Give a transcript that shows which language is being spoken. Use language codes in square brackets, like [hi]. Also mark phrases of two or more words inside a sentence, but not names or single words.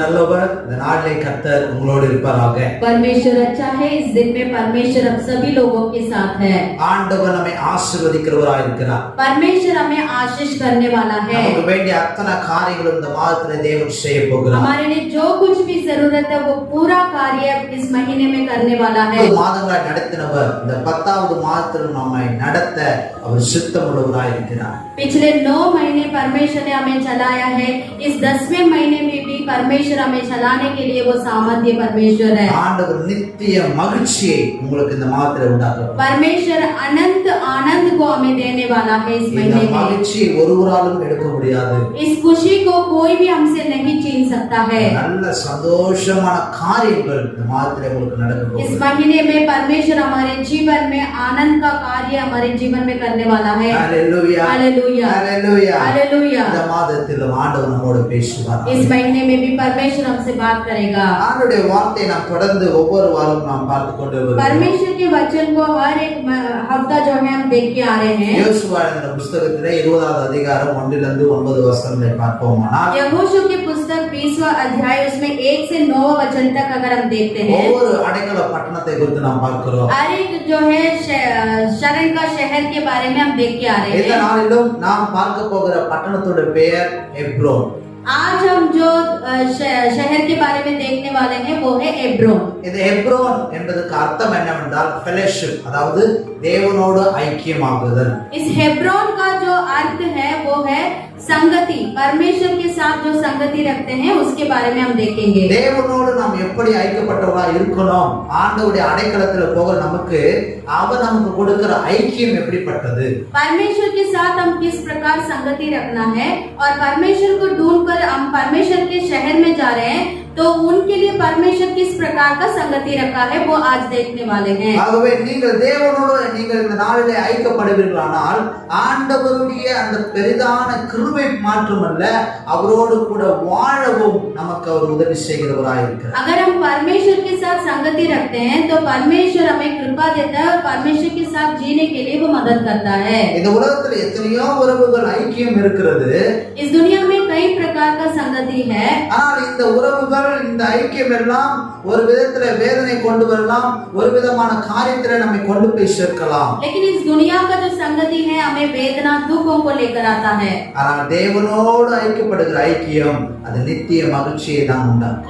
[ta] நல்லவர். இந்த நாளிலே கர்த்தர் உங்களோடு இருப்பாராக. [hi] परमेश्वर अच्छा है। इस दिन में परमेश्वर अब सभी लोगों के साथ है। [ta] ஆண்டவர் நம்மை ஆசீர்வதிக்கிறவராய் இருக்கிறார். [hi] परमेश्वर हमें आशीष करने वाला है। [ta] நமக்கு வேண்டிய அத்தனை காரியங்களும் இந்த மாதத்திலே தேவன் செய்ய போகிறார். [hi] हमारे लिए जो कुछ भी जरूरत है वो पूरा कार्य इस महीने में करने वाला है। [ta] மாதங்களாய் நடத்தினவர் இந்த 10வது மாதத்தில் நம்மை நடத்த அவர் சித்தமுள்ளவராய் இருக்கிறார். [hi] पिछले 9 महीने परमेश्वर ने हमें चलाया है। इस 10वें महीने में भी परमेश्वर हमें चलाने के लिए वो सामर्थ्य परमेश्वर है। [ta] ஆண்டவர் நித்திய மகிழ்ச்சியை உங்களுக்கு இந்த மாதத்திலே உண்டாக்குவார். [hi] परमेश्वर अनंत आनंद को हमें देने वाला है इस [ta] இந்த [hi] महीने में। [ta] மகிழ்ச்சியை ஒருவராலும் எடுக்க முடியாது. [hi] इस खुशी को कोई भी हमसे नहीं छीन सकता है। [ta] நல்ல சந்தோஷமான காரியங்கள் இந்த மாதத்திலே உங்களுக்கு நடக்க [hi] इस [ta] போகுது. [hi] महीने में परमेश्वर हमारे जीवन में आनंद का कार्य हमारे जीवन में करने वाला है। [ta] ஹalleluya [hi] हालेलुया [ta] ஹalleluya [hi] हालेलुया। [ta] இந்த மாதத்தில் ஆண்டவர் நம்மோடு பேசுவார். [hi] इस महीने में भी परमेश्वर हमसे बात करेगा। [ta] ஆண்டவருடைய வார்த்தையை நாம் தொடர்ந்து ஒவ்வொரு வாரமும் நாம் பார்த்து கொண்டு வருகிறோம். [hi] परमेश्वर के वचन को हर एक हफ्ता जो है हम देख के आ रहे हैं। [ta] யோசுவா எழுதின புத்தகத்திலே 20வது அதிகாரம் 1 to 9 வசனங்களை பார்ப்போமானால் [hi] यहोशू की पुस्तक 20वां अध्याय उसमें 1 से 9 वचन तक अगर हम देखते हैं, [ta] ஒவ்வொரு அடைக்கல பட்டணத்தை குறித்து நாம் பார்க்கிறோம். [hi] हर एक जो है शरण का शहर के बारे में हम देख के आ रहे [ta] இந்த [hi] हैं। [ta] நாளிலும் நாம் பார்க்க போகிற பட்டணத்தோட பெயர் எப்ரோன். [hi] आज हम जो शहर के बारे में देखने वाले हैं वो है एब्रोन। [ta] இந்த எப்ரோன் என்பதற்கு அர்த்தம் என்னவென்றால் ஃபெலோஷிப், அதாவது தேவனோடு ஐக்கியமாகுதல். [hi] इस हेब्रोन का जो अर्थ है वो है संगति। परमेश्वर के साथ जो संगति रखते हैं उसके बारे में हम देखेंगे। [ta] தேவனோடு நாம் எப்படி ஐக்கியப்பட்டவரா இருக்கணும், ஆண்டவருடைய அடைக்கலத்துல போகிற நமக்கு அவர் நமக்கு கொடுக்கிற ஐக்கியம் எப்படிப்பட்டது, [hi] परमेश्वर के साथ हम किस प्रकार संगति रखना है और परमेश्वर को ढूंढकर हम परमेश्वर के शहर में जा रहे हैं तो उनके लिए परमेश्वर किस प्रकार का संगति रखा है वो आज देखने वाले हैं। [ta] ஆகவே நீங்கள் தேவனோடு நீங்கள் இந்த நாளிலே ஐக்கியப்படுவீர்களானால் ஆண்டவருடைய அந்த பெரிதான கிருபை மாற்றமல்ல, அவரோடு கூட வாழவும் நமக்கு அவர் உதவி செய்கிறவராய் இருக்கிறார். [hi] अगर हम परमेश्वर के साथ संगति रखते हैं तो परमेश्वर हमें कृपा देता है और परमेश्वर के साथ जीने के लिए वो मदद करता है। [ta] இந்த உலகத்துல எத்தனையோ உறவுகள் ஐக்கியம் இருக்கிறது. [hi] इस दुनिया में कई प्रकार का संगति है, [ta] ஆனால் இந்த உறவுகள் இந்த ஐக்கியம் எல்லாம் ஒரு விதத்துல வேதனை கொண்டு வரலாம், ஒரு விதமான காரியத்துல நம்மை கொண்டு போய் சேர்க்கலாம். [hi] लेकिन इस दुनिया का जो संगति है हमें वेदना दुखों को लेकर आता है। [ta] ஆனால் தேவனோடு ஐக்கியப்படுகிற ஐக்கியம் அது நித்திய மகிழ்ச்சியை தான் உண்டாக்கும்.